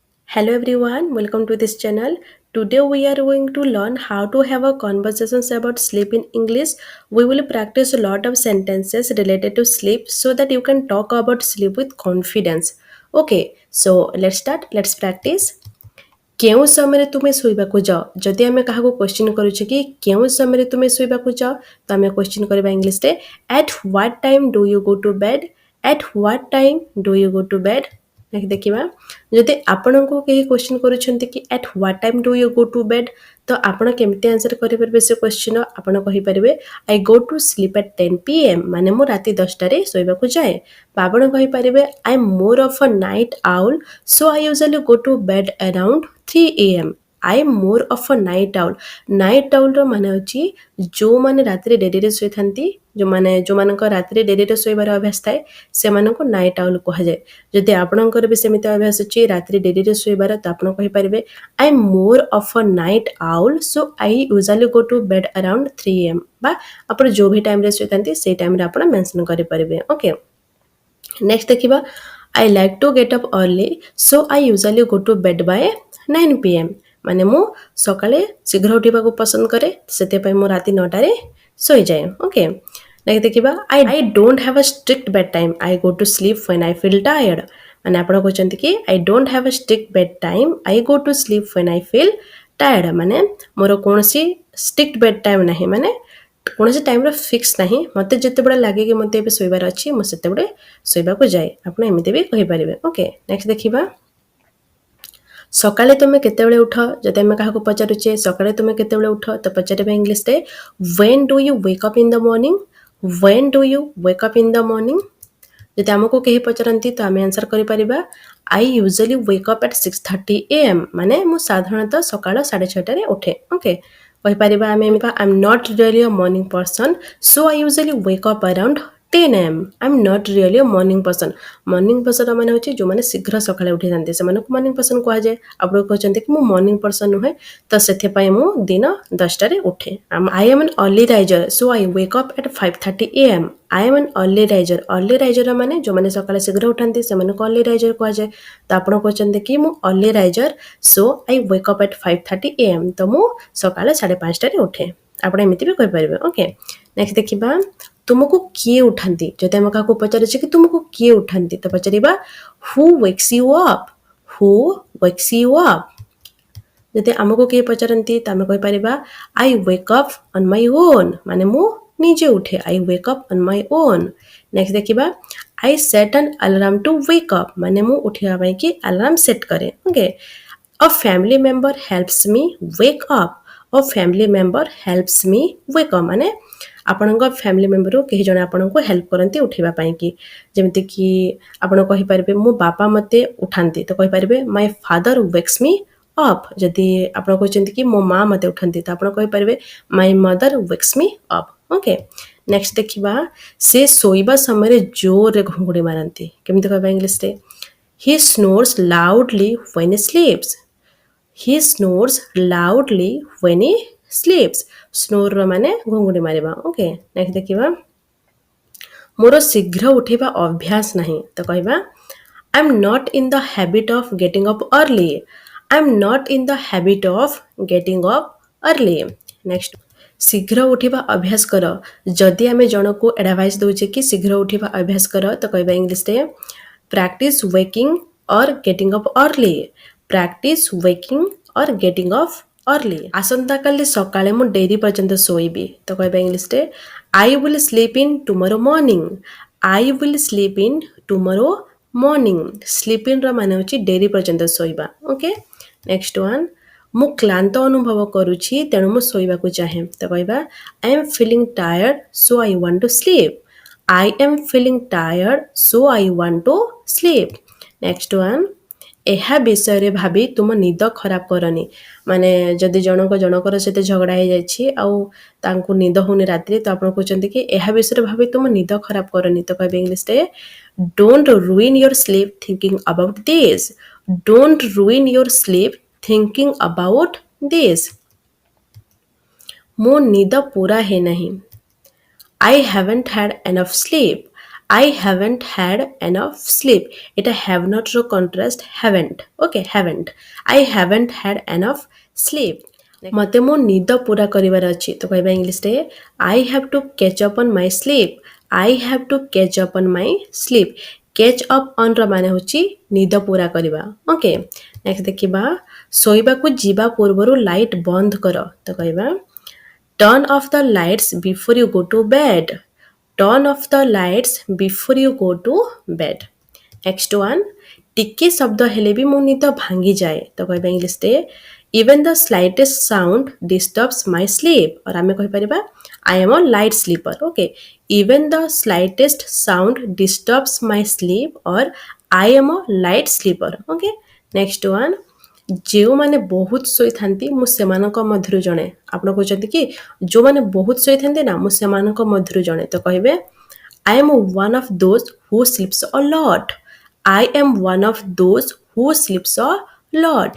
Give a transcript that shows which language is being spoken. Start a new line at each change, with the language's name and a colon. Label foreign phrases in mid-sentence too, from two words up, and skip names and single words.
English: Hello everyone, welcome to this channel. Today we are going to learn how to have a conversations about sleep in English. We will practice a lot of sentences related to sleep so that you can talk about sleep with confidence. Okay, so let's start. Let's practice.
Odia: କେଉଁ ସମୟରେ ତୁମେ ଶୋଇବାକୁ ଯାଅ ଯଦି ଆମେ କାହାକୁ କ୍ୱେଶ୍ଚିନ୍ କରୁଛେ କି କେଉଁ ସମୟରେ ତୁମେ ଶୋଇବାକୁ ଯାଅ ତ ଆମେ କ୍ୱେଶ୍ଚିନ୍ କରିବା ଇଂଲିଶରେ
English: at what time do you go to bed at what time do you go to bed
Odia: ଦେଖିବା ଯଦି ଆପଣଙ୍କୁ କେହି କ୍ୱେଶ୍ଚିନ୍ କରୁଛନ୍ତି କି
English: at what time do you go to bed
Odia: ତ ଆପଣ କେମିତି ଆନ୍ସର କରିପାରିବେ ସେ କ୍ୱେଶ୍ଚିନ୍ର ଆପଣ କହିପାରିବେ
English: I go to sleep at 10 PM
Odia: ମାନେ ମୁଁ ରାତି 10ଟାରେ ଶୋଇବାକୁ ଯାଏ ବା ଆପଣ କହିପାରିବେ
English: I am more of a night owl so I usually go to bed around 3 AM I am more of a night owl. Night owl
Odia: ର ମାନେ ହେଉଛି ଯେଉଁମାନେ ରାତିରେ ଡେରିରେ ଶୋଇଥାନ୍ତି ଯେଉଁମାନଙ୍କ ରାତିରେ ଡେରିରେ ଶୋଇବାର ଅଭ୍ୟାସ ଥାଏ ସେମାନଙ୍କୁ
English: night owl
Odia: କୁହାଯାଏ ଯଦି ଆପଣଙ୍କର ବି ସେମିତି ଅଭ୍ୟାସ ଅଛି ରାତିରେ ଡେରିରେ ଶୋଇବାର ତ ଆପଣ କହିପାରିବେ
English: I am more of a night owl so I usually go to bed around 3 AM
Odia: ବା ଆପଣ ଯେଉଁ ବି ଟାଇମ୍ରେ ଶୋଇଥାନ୍ତି ସେଇ ଟାଇମ୍ରେ ଆପଣ ମେନସନ୍ କରିପାରିବେ
English: okay next ଦେଖିବା I like to get up early so I usually go to bed by 9 PM
Odia: ମାନେ ମୁଁ ସକାଳେ ଶୀଘ୍ର ଉଠିବାକୁ ପସନ୍ଦ କରେ ସେଥିପାଇଁ ମୁଁ ରାତି 9ଟାରେ ଶୋଇଯାଏ
English: okay next
Odia: ଦେଖିବା
English: I don't have a strict bed time I go to sleep when I feel tired
Odia: ମାନେ ଆପଣ କହୁଛନ୍ତି କି
English: I don't have a strict bed time I go to sleep when I feel tired
Odia: ମାନେ ମୋର କୌଣସି
English: strict bed time
Odia: ନାହିଁ ମାନେ କୌଣସି ଟାଇମ୍ର ଫିକ୍ସ ନାହିଁ ମୋତେ ଯେତେବେଳେ ଲାଗେ କି ମୋତେ ଏବେ ଶୋଇବାର ଅଛି ମୁଁ ସେତେବେଳେ ଶୋଇବାକୁ ଯାଏ ଆପଣ ଏମିତି ବି କହିପାରିବେ
English: okay next
Odia: ଦେଖିବା ସକାଳେ ତୁମେ କେତେବେଳେ ଉଠ ଯଦି ଆମେ କାହାକୁ ପଚାରୁଛେ ସକାଳେ ତୁମେ କେତେବେଳେ ଉଠ ତ ପଚାରିବା ଇଂଲିଶରେ
English: when do you wake up in the morning when do you wake up in the morning
Odia: ଯଦି ଆମକୁ କେହି ପଚାରନ୍ତି ତ ଆମେ ଆନ୍ସର କରିପାରିବା
English: I usually wake up at 6:30 AM
Odia: ମାନେ ମୁଁ ସାଧାରଣତଃ ସକାଳ 6:30ରେ ଉଠେ ଓକେ କହିପାରିବା ଆମେ
English: I'm not really a morning person so I usually wake up around 10 AM I'm not really a morning person morning person
Odia: ମାନେ ହେଉଛି ଯେଉଁମାନେ ଶୀଘ୍ର ସକାଳେ ଉଠିଥାନ୍ତି ସେମାନଙ୍କୁ
English: morning person
Odia: କୁହାଯାଏ ଆପଣ କହୁଛନ୍ତି କି ମୁଁ
English: morning person
Odia: ନୁହେଁ ତ ସେଥିପାଇଁ ମୁଁ ଦିନ 10ଟାରେ ଉଠେ
English: I am an early riser so I wake up at 5:30 AM I am an early riser
Odia: ମାନେ ଯେଉଁମାନେ ସକାଳେ ଶୀଘ୍ର ଉଠନ୍ତି ସେମାନଙ୍କୁ
English: early riser
Odia: କୁହାଯାଏ ତ ଆପଣ କହୁଛନ୍ତି କି ମୁଁ
English: early riser so I wake up at 5:30 AM
Odia: ତ ମୁଁ ସକାଳେ 5:30ରେ ଉଠେ ଆପଣ ଏମିତି ବି କହିପାରିବେ
English: okay next
Odia: ଦେଖିବା ତୁମକୁ କିଏ ଉଠାନ୍ତି ଯଦି ଆମେ କାହାକୁ ପଚାରୁଛେ କି ତୁମକୁ କିଏ ଉଠାନ୍ତି ତ ପଚାରିବା
English: who wakes you up
Odia: who wakes you up ଯଦି ଆମକୁ କିଏ ପଚାରନ୍ତି ତ ଆମେ କହିପାରିବା
English: I wake up on my own
Odia: ମାନେ ମୁଁ ନିଜେ ଉଠେ
English: I wake up on my own
Odia: ନେକ୍ସଟ ଦେଖିବା
English: I set an alarm to wake up
Odia: ମାନେ ମୁଁ ଉଠିବା ପାଇଁ କି ଆଲାର୍ମ ସେଟ୍ କରେ
English: ଓକେ A family member helps me wake up A family member helps me wake up ମାନେ
Odia: ଆପଣଙ୍କ
English: family memberରୁ
Odia: କେହି ଜଣେ ଆପଣଙ୍କୁ ହେଲ୍ପ କରନ୍ତି ଉଠିବା ପାଇଁ କି ଯେମିତିକି ଆପଣ କହିପାରିବେ ମୋ ବାପା ମୋତେ ଉଠାନ୍ତି ତ କହିପାରିବେ
English: My father wakes me up
Odia: ଯଦି ଆପଣ କହୁଛନ୍ତି କି ମୋ ମା ମୋତେ ଉଠାନ୍ତି ତ ଆପଣ କହିପାରିବେ
English: My mother wakes me up okay next
Odia: ଦେଖିବା ସେ ଶୋଇବା ସମୟରେ ଜୋରରେ ଘୁଙ୍ଗୁଡ଼ି ମାରନ୍ତି କେମିତି କହିବା ଇଂଲିଶରେ
English: He snores loudly when he sleeps He snores loudly when he sleeps
Odia: snore ମାନେ ଘୁଙ୍ଗୁଡ଼ି ମାରିବା
English: okay next
Odia: ଦେଖିବା ମୋର ଶୀଘ୍ର ଉଠିବା ଅଭ୍ୟାସ ନାହିଁ ତ କହିବା
English: I'm not in the habit of getting up early I'm not in the habit of getting up early
Odia: next ଶୀଘ୍ର ଉଠିବା ଅଭ୍ୟାସ କର ଯଦି ଆମେ ଜଣକୁ ଆଡଭାଇସ୍ ଦଉଛେ କି ଶୀଘ୍ର ଉଠିବା ଅଭ୍ୟାସ କର ତ କହିବା ଇଂଲିଶରେ practice
English: waking or getting up early practice waking or getting up early
Odia: ଆସନ୍ତାକାଲି ସକାଳେ ମୁଁ ଡେରି ପର୍ଯ୍ୟନ୍ତ ଶୋଇବି ତ କହିବା ଇଂଲିଶରେ
English: I will sleep in tomorrow morning I will sleep in tomorrow morning sleep
Odia: in ର ମାନେ ହେଉଛି ଡେରି ପର୍ଯ୍ୟନ୍ତ ଶୋଇବା
English: okay next one
Odia: ମୁଁ କ୍ଳାନ୍ତ ଅନୁଭବ କରୁଛି ତେଣୁ ମୁଁ ଶୋଇବାକୁ ଚାହେଁ ତ କହିବା
English: I am feeling tired so I want to sleep I am feeling tired so I want to sleep next one
Odia: ଏହା ବିଷୟରେ ଭାବି ତୁମ ନିଦ ଖରାପ କରନି ମାନେ ଯଦି ଜଣଙ୍କର ସହିତ ଝଗଡ଼ା ହେଇଯାଇଛି ଆଉ ତାଙ୍କୁ ନିଦ ହଉନି ରାତିରେ ତ ଆପଣ କହୁଛନ୍ତି କି ଏହା ବିଷୟରେ ଭାବି ତୁମ ନିଦ ଖରାପ କରନି ତ କହିବେ ଇଂଲିଶରେ
English: don't ruin your sleep thinking about this don't ruin your sleep thinking about this
Odia: ମୋ ନିଦ ପୁରା ହେଇନାହିଁ
English: I haven't had enough sleep I haven't had enough sleep. ଏଟା have not ର contrast haven't. Okay, haven't. I haven't had enough sleep.
Odia: ମତେ ମୋ ନିଦ ପୁରା କରିବାର ଅଛି ତ କହିବା ଇଂଲିଶରେ
English: I have to catch up on my sleep. I have to catch up on my sleep. Catch up on
Odia: ର ମାନେ ହେଉଛି ନିଦ ପୁରା କରିବା.
English: okay next
Odia: ଦେଖିବା ଶୋଇବାକୁ ଯିବା ପୂର୍ବରୁ ଲାଇଟ୍ ବନ୍ଦ କର ତ କହିବା
English: Turn off the lights before you go to bed. Turn off the lights before you go to bed. Next one.
Odia: ଟିକେ ଶବ୍ଦ ହେଲେ ବି ମୋ ନିଦ ଭାଙ୍ଗି ଯାଏ ତ କହିବା ଇଂଲିଶରେ
English: even the slightest sound disturbs my sleep
Odia: और ଆମେ କହିପାରିବା
English: I am a light sleeper. Okay. Even the slightest sound disturbs my sleep or I am a light sleeper. Okay. Next one.
Odia: ଯେଉଁମାନେ ବହୁତ ଶୋଇଥାନ୍ତି ମୁଁ ସେମାନଙ୍କ ମଧ୍ୟରୁ ଜଣେ ଆପଣ କହୁଛନ୍ତି କି ଯେଉଁମାନେ ବହୁତ ଶୋଇଥାନ୍ତି ନା ମୁଁ ସେମାନଙ୍କ ମଧ୍ୟରୁ ଜଣେ ତ କହିବେ
English: I am one of those who sleeps a lot. I am one of those who sleeps a lot.